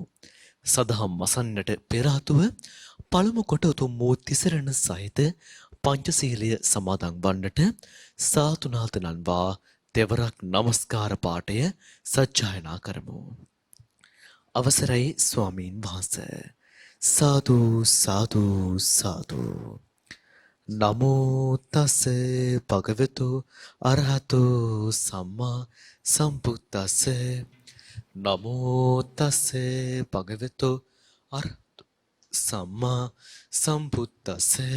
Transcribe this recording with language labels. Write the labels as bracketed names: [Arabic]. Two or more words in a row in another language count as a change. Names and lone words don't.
[Sinhala] සදහම් මසන්නට පෙර ආතුව පළමු කොට උතුම් වූ තිසරණ සහිත පංචශීලය සමාදන් වන්නට සාතුනාත නන්වා දෙවරක් නමස්කාර පාඨය සජ්ජායනා කරමු. අවසරයි ස්වාමීන් වහන්සේ. සාදු සාදු සාදු. [Pali] නමෝ තස් භගවතු අරහතු සම්මා සම්බුද්දස්ස. නමෝ තස් භගවතු අරහතු සම්මා සම්බුද්දස්ස.